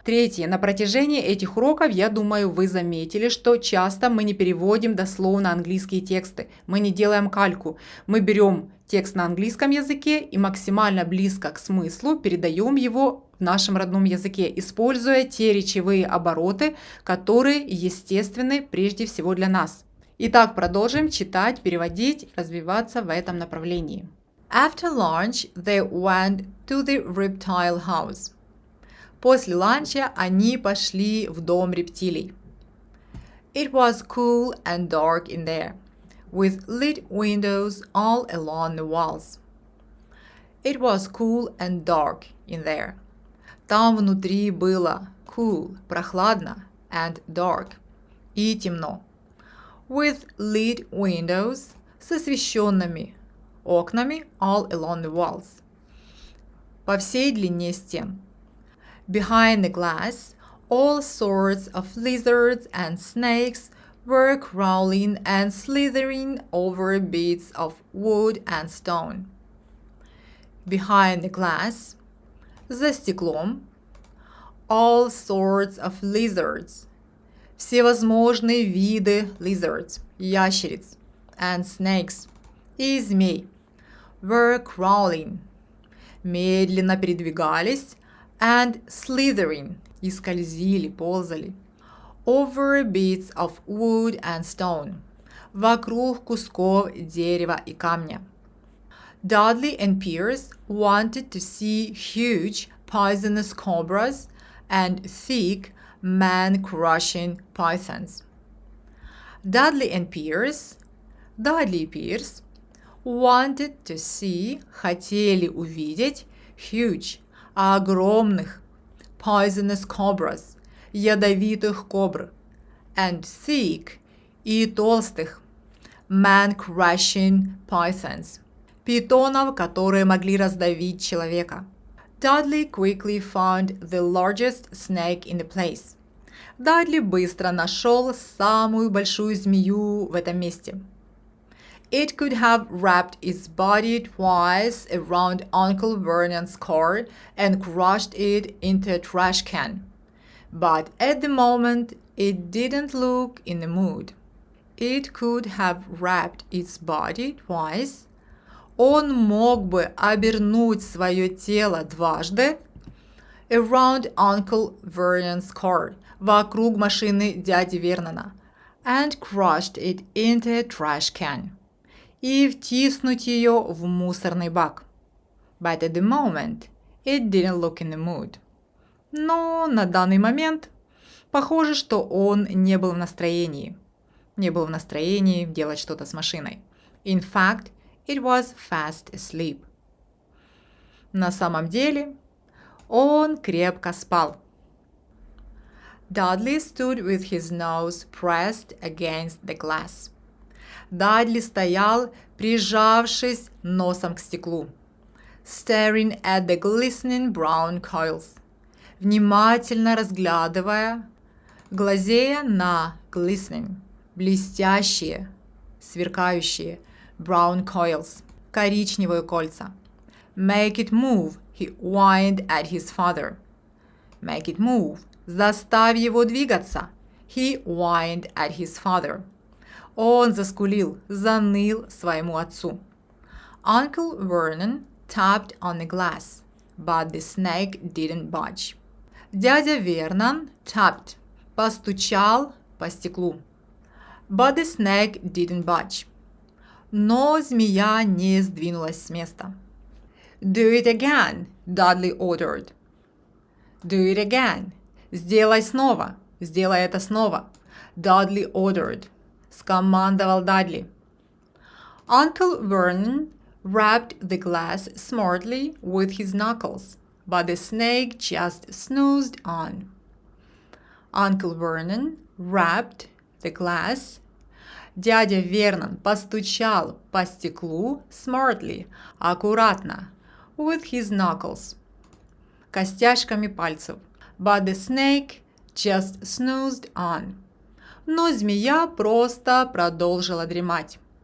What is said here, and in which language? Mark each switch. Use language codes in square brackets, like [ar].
[ru] Третье, на протяжении этих уроков, я думаю, вы заметили, что часто мы не переводим дословно английские тексты, мы не делаем кальку, мы берем текст на английском языке и максимально близко к смыслу передаем его в нашем родном языке, используя те речевые обороты, которые естественны прежде всего для нас. Итак, продолжим читать, переводить, развиваться в этом направлении. [en] After lunch, they went to the Reptile House. [ru] После ланча они пошли в дом рептилий. [en] It was cool and dark in there, with lit windows all along the walls. It was cool and dark in there. [ru] Там внутри было [en] cool, [ru] прохладно, [en] and dark, [ru] и темно. [en] With lit windows, [ru] с освещенными окнами [en] all along the walls, [ru] по всей длине стен. [en] Behind the glass, all sorts of lizards and snakes were crawling and slithering over bits of wood and stone. Behind the glass, [ru] за стеклом, [en] all sorts of lizards, [ru] всевозможные виды [en] lizards, [ru] ящериц, [en] and snakes, [ru] и змей, [en] were crawling, [ru] медленно передвигались, [en] and slithering, [ru] и скользили, ползали, [en] over bits of wood and stone, [ru] вокруг кусков дерева и камня. [en] Dudley and Pierce wanted to see huge poisonous cobras and thick man-crushing pythons. [ru] Dudley and Pierce, Дадли и Пирс, [en] wanted to see, [ru] хотели увидеть, [en] huge, [ru] огромных, [en] poisonous cobras, [ru] ядовитых кобр, [en] and thick, [ru] и толстых, [en] man-crushing pythons, [ru] питонов, которые могли раздавить человека. [en] Dudley quickly found the largest snake in the place. [ru] Дадли быстро нашел самую большую змею в этом месте. [en] It could have wrapped its body twice around Uncle Vernon's car and crushed it into a trash can. But at the moment, it didn't look in the mood. It could have wrapped its body twice. [ru] Он мог бы обернуть свое тело дважды [en] around Uncle Vernon's car, [ru] вокруг машины дяди Вернона, [en] and crushed it into a trash can, [ru] и втиснуть ее в мусорный бак. [en] But at the moment, it didn't look in the mood. [ru] Но на данный момент похоже, что он не был в настроении. Не был в настроении делать что-то с машиной. [en] In fact, it was fast asleep. [ru] На самом деле, он крепко спал. [en] Dudley stood with his nose pressed against the glass. [ru] Дадли стоял, прижавшись носом к стеклу, [en] staring at the glistening brown coils, [ru] внимательно разглядывая, глазея на [en] glistening, [ru] блестящие, сверкающие, [en] brown coils, [ru] коричневые кольца. [en] Make it move, he whined at his father. Make it move, [ru] заставь его двигаться, [en] he whined at his father. [ru] Он заскулил, заныл своему отцу. [en] Uncle Vernon tapped on the glass, but the snake didn't budge. [ru] Дядя Вернон [en] tapped, [ru] постучал по стеклу. [en] But the snake didn't budge. [ru] Но змея не сдвинулась с места. [en] Do it again, Dudley ordered. Do it again. [ru] Сделай снова. Сделай это снова. [en] Dudley ordered. [ru] Скомандовал Дадли. [en] Uncle Vernon rapped the glass smartly with his knuckles, but the snake just snoozed on. Uncle Vernon rapped the glass. [ru] Дядя Вернон постучал по стеклу [en] smartly, [ru] аккуратно, [en] with his knuckles, [ru] костяшками пальцев. [en] But the snake just snoozed on. [ru] Но змея просто продолжила дремать.